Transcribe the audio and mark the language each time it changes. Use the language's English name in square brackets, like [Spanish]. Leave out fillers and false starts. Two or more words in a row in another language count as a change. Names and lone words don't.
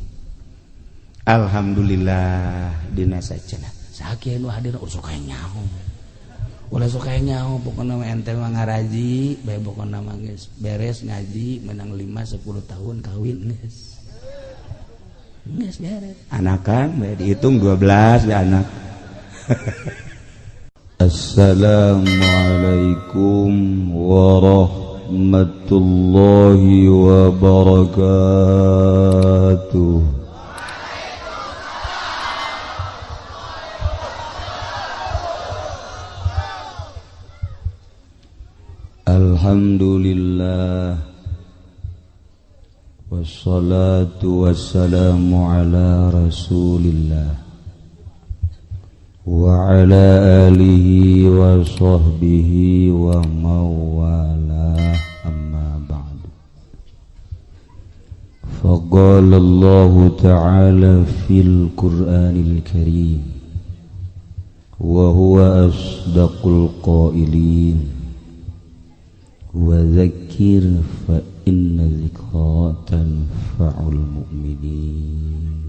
[Sundanese] Alhamdulillah dina saja sakieu nu hadir urang sok aya nyaho ulah sok aya nyaho pokona ente mah ngaraji bae pokona mah geus beres ngaji menang 5 10 tahun kawin geus anakan dihitung 12 ya anak. [Arabic] السلام عليكم ورحمة الله وبركاته. الحمد لله والصلاة والسلام على رسول الله وعلى آله وصحبه وموالاه أما بعد. فقال الله تعالى في القرآن الكريم وهو أصدق القائلين وذكر فإن الذكرى تنفع المؤمنين.